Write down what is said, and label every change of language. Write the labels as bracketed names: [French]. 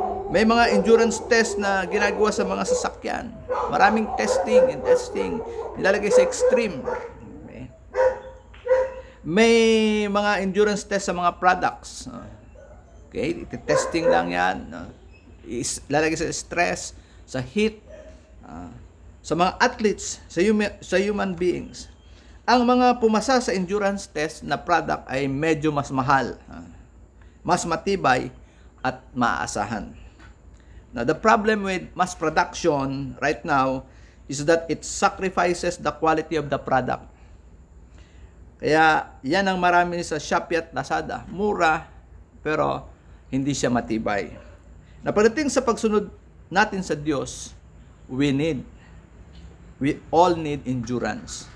[Filipino] May mga endurance test na ginagawa sa mga sasakyan. Maraming testing. Nilalagay sa extreme. Okay? May mga endurance test sa mga products. Okay? Testing lang yan. Ilalagay sa stress, sa heat, sa mga athletes, sa [English] human beings. [Filipino] Ang mga pumasa sa endurance test na product ay medyo mas mahal, mas matibay, at maaasahan. [English] Now, the problem with mass production right now is that it sacrifices the quality of the product. [Filipino] Kaya yan ang marami sa Shopee at Lazada. Mura, pero hindi siya matibay. Na pagdating sa pagsunod natin sa Diyos, [English] we all need endurance.